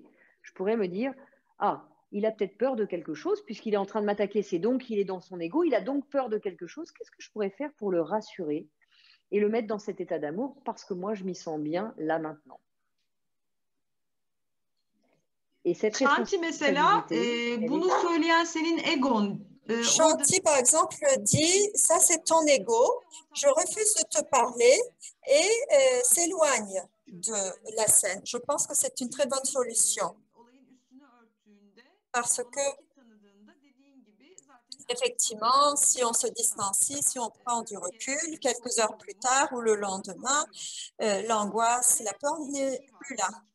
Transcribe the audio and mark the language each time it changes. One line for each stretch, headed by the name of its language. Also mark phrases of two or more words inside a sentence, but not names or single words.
French: Je pourrais me dire, il a peut-être peur de quelque chose puisqu'il est en train de m'attaquer, c'est donc qu'il est dans son ego, il a donc peur de quelque chose. Qu'est-ce que je pourrais faire pour le rassurer et le mettre dans cet état d'amour parce que moi, je m'y sens bien là maintenant. Et cette
Turkish: Shanti mesela bunu söyleyen senin egon.
French: Shanti, par exemple, dit, ça c'est ton ego, je refuse de te parler et s'éloigne de la scène. Je pense que c'est une très bonne solution. Parce que, effectivement, si on se distancie, si on prend du recul, quelques heures plus tard ou le lendemain, l'angoisse, la peur n'est plus là.